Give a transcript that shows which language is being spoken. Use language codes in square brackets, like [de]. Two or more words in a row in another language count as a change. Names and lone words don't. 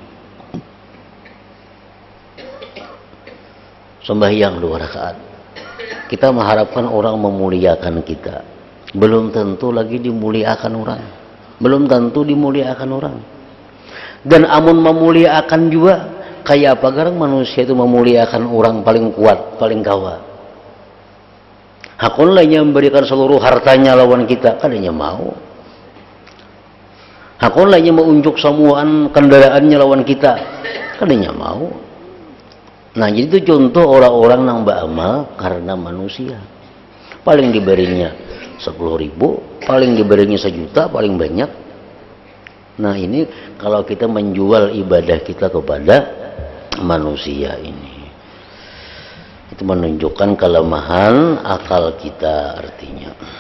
[id] Sembahyang 2 rakaat kita mengharapkan orang memuliakan kita, belum tentu lagi dimuliakan orang, belum tentu dimuliakan orang. [bjn] Dan amun memuliakan juga kayak apa garang manusia itu memuliakan orang paling kuat, paling kawat. Hakun lainnya memberikan seluruh hartanya lawan kita, kadanya mau. Hakun lainnya menunjuk semuaan kendaraannya lawan kita, kadanya mau. [id] Nah, jadi itu contoh orang-orang yang beramal karena manusia. Paling diberinya 10.000, paling diberinya 1 juta, paling banyak. Nah, ini kalau kita menjual ibadah kita kepada manusia ini, itu menunjukkan kelemahan akal kita artinya.